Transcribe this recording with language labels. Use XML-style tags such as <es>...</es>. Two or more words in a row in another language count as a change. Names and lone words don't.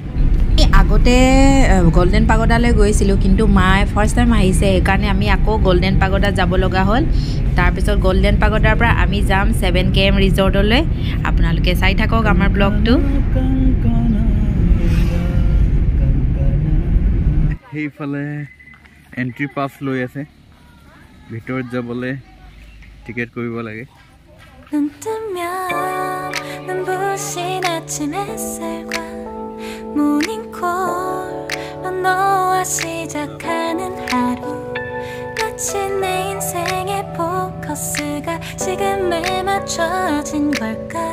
<as>আগতে গোল্ডেন পাগোডালৈ গৈছিলোঁ কিন্তু মায়ে</as> <en>first time</en> <as>আহিছে সেইকাৰণে আমি আকৌ গোল্ডেন পাগোডাত যাব লগা হ'ল তাৰপিছত গোল্ডেন পাগোডাৰ পৰা আমি যাম 7KM ৰিজৰ্টলৈ আপোনালোকে চাই থাকক আমাৰ ব্লগটো সেইফালে</as> <en>entry pass</en> <as>লৈ আছে ভিতৰত যাবলৈ টিকেট কৰিব লাগে</as> <ko>눈 뜨면 눈부신 아침 햇살과 모닝콜로 너와 시작하는 하루 마치 내 인생의 포커스가 지금에 맞춰진 걸까</ko>